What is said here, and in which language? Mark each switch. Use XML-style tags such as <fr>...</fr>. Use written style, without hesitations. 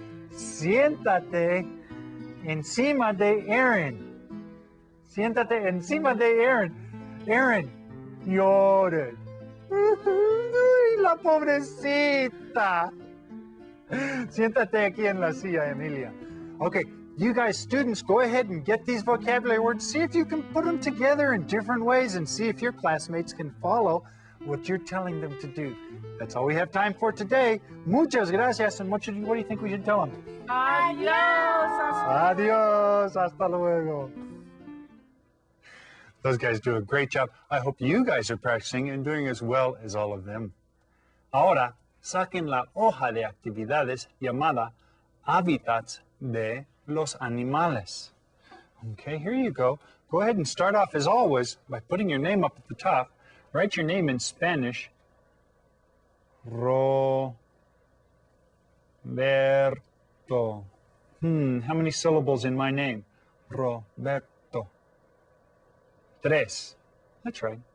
<es>Siéntate encima de Aaron. Siéntate encima de Aaron. Aaron, llore. Uy, la pobrecita. Siéntate aquí en la silla, Emilia.</es> <en>Okay, you guys, students, go ahead and get these vocabulary words. See if you can put them together in different ways and see if your classmates can follow what you're telling them to do. That's all we have time for today.</en> <es>Muchas gracias.</es> <en>And what do you think we should tell them?</en> <es>Adiós. Adiós. Hasta luego.</es> <en>Those guys do a great job. I hope you guys are practicing and doing as well as all of them.</en> <es>Ahora, saquen la hoja de actividades llamada Hábitats de los Animales.</es> <en>Okay, here you go. Go ahead and start off, as always, by putting your name up at the top. Write your name in Spanish. Roberto. How many syllables in my name? Roberto. 3. That's right.</en>